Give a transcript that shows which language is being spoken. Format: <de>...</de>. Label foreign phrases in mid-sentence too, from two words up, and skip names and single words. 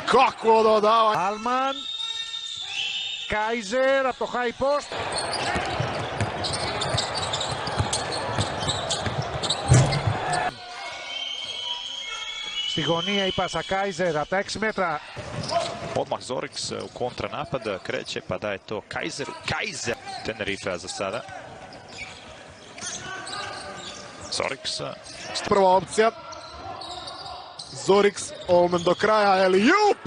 <hr>Kako dodavanje!</hr> <el>Alman, Kaiser από το</el> <en>high post.</en> <el>Στη γωνία η πάσα Kaiser από τα 6 μέτρα.</el> <hr>Odmah Zoriks u kontranapad kreće, pa daje to Kaizeru. Kaiser! Tenerife za sada. Zoriks. Prva opcija. Zoriks, Olman do kraja, Elijup!</hr>